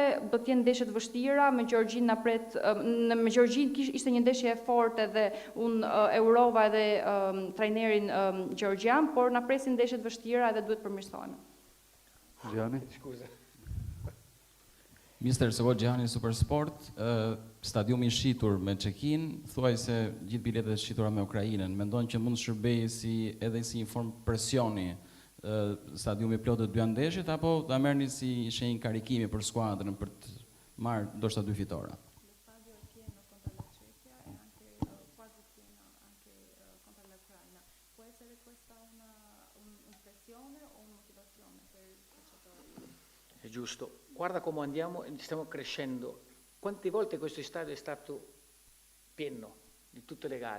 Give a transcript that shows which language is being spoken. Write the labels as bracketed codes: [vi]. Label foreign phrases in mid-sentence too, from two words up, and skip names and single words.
[sq] Do të jenë ndeshje të vështira, me Gjorgjinë na pret, me Gjorgjinë ishte një ndeshje e fortë edhe unë e urova edhe trajnerin Gjorgjan, por na presin ndeshje të vështira edhe duhet përmirësohemi. Gjani? Mister Sego Gjani, Supersport, stadiumi i shitur me check-in, thuaj se gjithë biletet shitura me Ukrainën, mendon që mund shërbej edhe si një formë presioni stadiumi plot të dy ndeshjet, apo ta merrni si shenjë karikimi për skuadrën për të marrë ndoshta 2 fitora? [it] È giusto. Guarda come andiamo, stiamo crescendo. Quante volte questo stadio è stato pieno di tutte le gare?